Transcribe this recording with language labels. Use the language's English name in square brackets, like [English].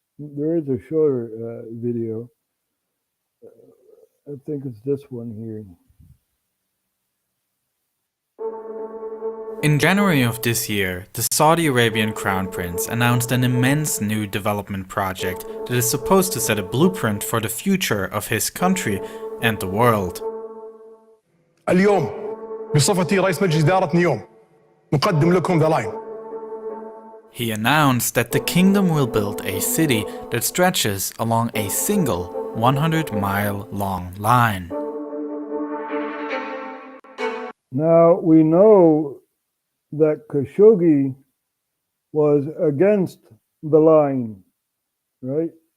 [English] There is a shorter video. I think it's this one here. In January of this year, the Saudi Arabian Crown Prince announced an immense new development project that is supposed to set a blueprint for the future of his country and the world. [Arabic] اليوم بصفتي رئيس مجلس إدارة نيوم نقدم لكم the line. [English] He announced that the kingdom will build a city that stretches along a single 100-mile-long line. Now we know that Khashoggi was against the line, right?